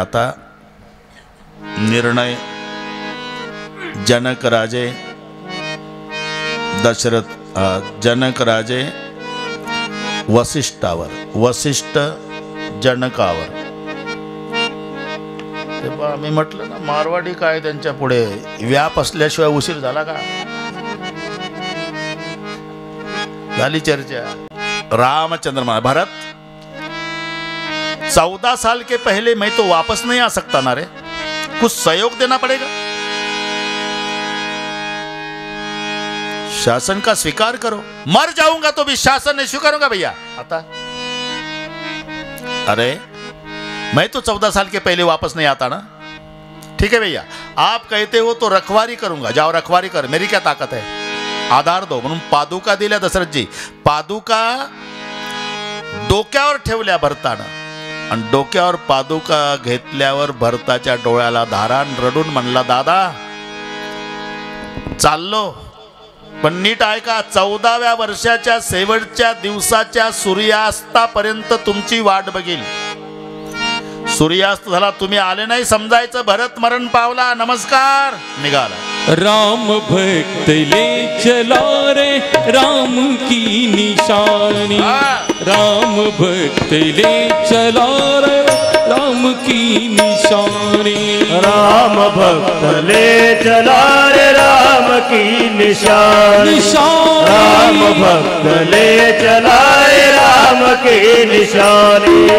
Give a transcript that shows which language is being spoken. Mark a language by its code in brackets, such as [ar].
[mr] आता निर्णय जनक राजे दशरथ जनक राजे वसिष्ठावर, वसिष्ठ जनकावर। तेव्हा आम्ही म्हटलं ना, मारवाडी काय त्यांच्या पुढे व्याप असल्याशिवाय उशीर झाला का? झाली चर्चा। [hi] रामचंद्र भरत 14 साल के पहले मैं तो वापस नहीं आ सकता ना रे, कुछ सहयोग देना पड़ेगा। शासन का स्वीकार करो, मर जाऊंगा तो भी शासन नहीं स्वीकारूंगा भैया। आता अरे मैं तो 14 साल के पहले वापस नहीं आता ना। ठीक है भैया, आप कहते हो तो रखवारी करूंगा। जाओ रखवारी कर, मेरी क्या ताकत है, आधार दो। [mr] म्हणून पादुका दिल्या दशरथजी। पादुका डोक्यावर ठेवल्या भरतानं, आणि डोक्यावर पादुका घेतल्यावर भरताच्या डोळ्याला धारान रडून म्हणला, दादा चाललो पण नीट ऐका, 14व्या वर्षाच्या शेवटच्या दिवसाच्या सूर्यास्तापर्यंत तुमची वाट बघील। सूर्यास्त झाला, तुम्ही आले नाही समजायचं भरत मरण पावला। नमस्कार, निघाला। [hi] राम भक्त ले चला रे राम की निशानी, राम भक्त ले चला रे राम की निशानी, राम भक्त ले चला रे राम की निशानी, राम भक्त ले चला रे राम की निशानी,